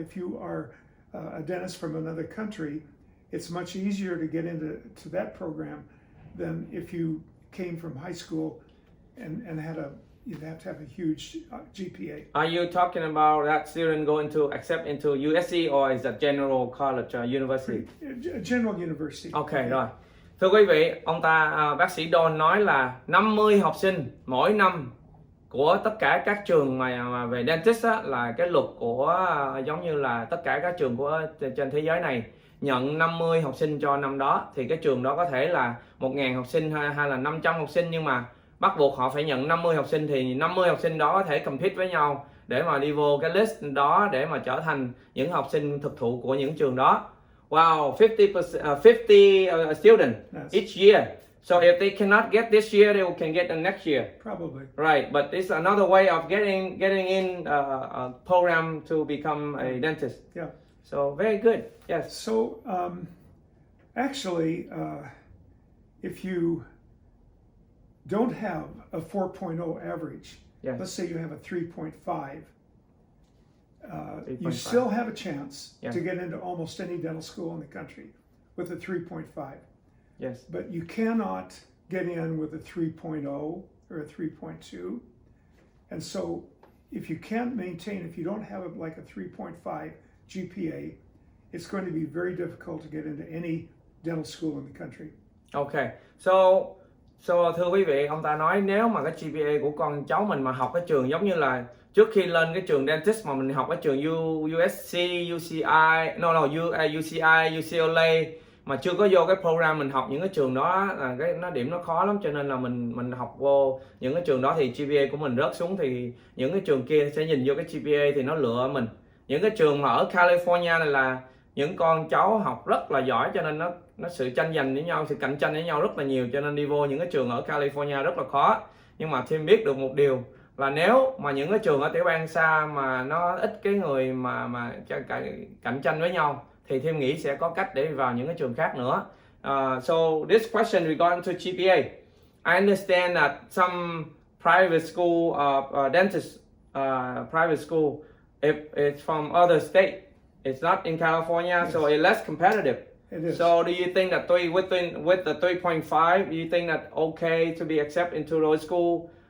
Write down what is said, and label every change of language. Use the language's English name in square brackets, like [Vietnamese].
[English] If you are a dentist from another country, it's much easier to get into that program than if you came from high school and you'd have to have a huge GPA. Are you talking about that student going to accept into USC or is that general college or university? General university. [Vietnamese] Ok, rồi. Thưa quý vị, ông ta bác sĩ Don nói là 50 học sinh mỗi năm của tất cả các trường mà về dentist á, là cái luật của giống như là tất cả các trường của trên thế giới này nhận 50 học sinh cho năm đó, thì cái trường đó có thể là 1.000 học sinh hay là 500 học sinh, nhưng mà bắt buộc họ phải nhận 50 học sinh, thì 50 học sinh đó có thể compete với nhau để mà đi vô cái list đó để mà trở thành những học sinh thực thụ của những trường đó. [English] Wow, 50 students each year. So if they cannot get this year, they can get the next year. Probably. Right, but it's another way of getting in a program to become a dentist. Yeah. So very good. Yes. So actually, if you don't have a 4.0 average, Yes. let's say you have a 3.5, you 3.5. still have a chance Yeah. to get into almost any dental school in the country with a 3.5. Yes. But you cannot get in with a 3.0 or a 3.2. And so if you can't maintain, if you don't have like a 3.5 GPA, it's going to be very difficult to get into any dental school in the country. Okay. [Vietnamese] So thưa quý vị, ông ta nói nếu mà cái GPA của con cháu mình mà học cái trường giống như là trước khi lên cái trường dentist mà mình học cái trường USC, UCI, UCI, UCLA mà chưa có vô cái program mình học những cái trường đó là cái điểm nó khó lắm, cho nên là mình học vô những cái trường đó thì GPA của mình rớt xuống, thì những cái trường kia sẽ nhìn vô cái GPA thì nó lựa mình. Những cái trường mà ở California này là những con cháu học rất là giỏi, cho nên nó sự tranh giành với nhau, sự cạnh tranh với nhau rất là nhiều, cho nên đi vô những cái trường ở California rất là khó. Nhưng mà Thêm biết được một điều là nếu mà những cái trường ở tiểu bang xa mà nó ít cái người mà cạnh tranh với nhau thì Thêm nghĩ sẽ có cách để vào những cái trường khác nữa. [English] So this question regarding to GPA, I understand that some private school dentist private school, if it's from other state, it's not in California, Yes. so it's less competitive. It is. So do you think that with the 3.5, do you think that okay to be accepted into those school?